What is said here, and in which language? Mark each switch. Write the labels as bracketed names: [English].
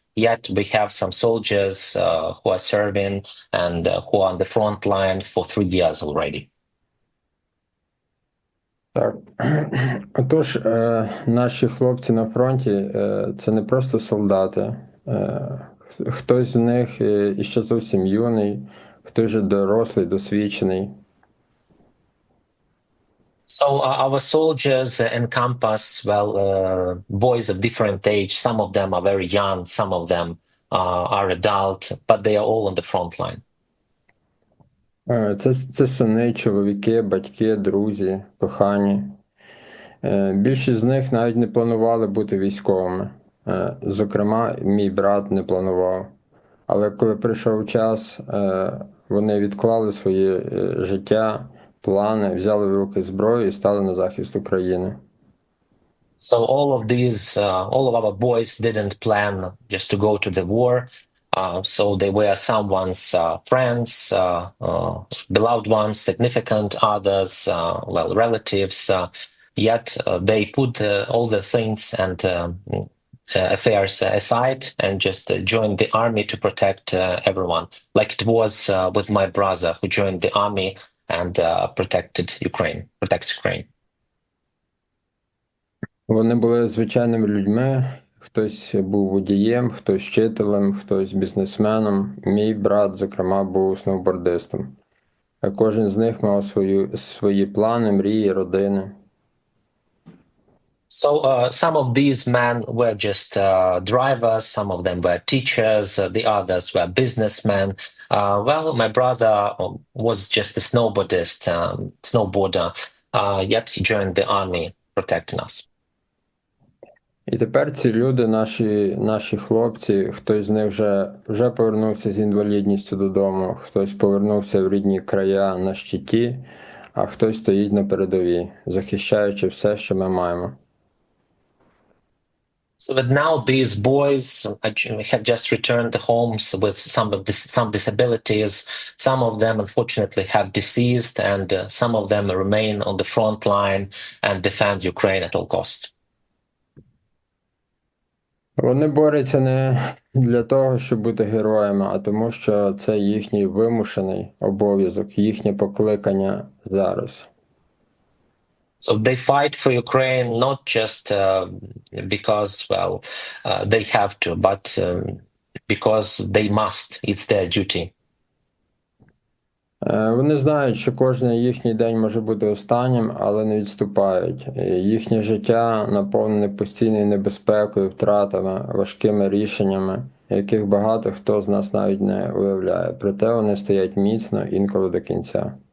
[English] Yet we have some soldiers who are serving and who are on the front line for 3 years already. [Ukrainian] Так. Отож, наші хлопці на фронті – це не просто солдати. Хтось з них іще зовсім юний, хтось вже дорослий, досвідчений. [English] So our soldiers encompass, well, boys of different age. Some of them are very young, some of them are adult, but they are all on the front line. [Ukrainian] Це сини, чоловіки, батьки, друзі, кохані. Більшість з них навіть не планували бути військовими. Зокрема, мій брат не планував. Але коли прийшов час, вони відклали своє життя, плани, взяли в руки зброю і стали на захист України. [English] So all of our boys didn't plan just to go to the war. So they were someone's friends, beloved ones, significant others, well, relatives. Yet they put all the things and affairs aside and just joined the army to protect everyone, like it was with my brother who joined the army and protects Ukraine. [Ukrainian] Вони були звичайними людьми. Хтось був водієм, хтось вчителем, хтось бізнесменом. Мій брат, зокрема, був сноубордистом. Кожен з них мав свої плани, мрії, родини. [English] So some of these men were just drivers, some of them were teachers, the others were businessmen. Well, my brother was just a snowboarder, yet he joined the army protecting us. [Ukrainian] І тепер ці люди, наші хлопці, хтось з них вже повернувся з інвалідністю додому, хтось повернувся в рідні края на щиті, а хтось стоїть на передовій, захищаючи все, що ми маємо. [English] So that now these boys have just returned homes with some disabilities. Some of them, unfortunately, have deceased, and some of them remain on the front line and defend Ukraine at all costs. [Ukrainian] Вони борються не для того, щоб бути героями, а тому, що це їхній вимушений обов'язок, їхнє покликання зараз. [English] So they fight for Ukraine not just because, they have to, but because they must. It's their duty. [Ukrainian] Вони знають, що кожен їхній день може бути останнім, але не відступають. Їхнє життя наповнене постійною небезпекою, втратами, важкими рішеннями, яких багато хто з нас навіть не уявляє. Проте вони стоять міцно, інколи до кінця.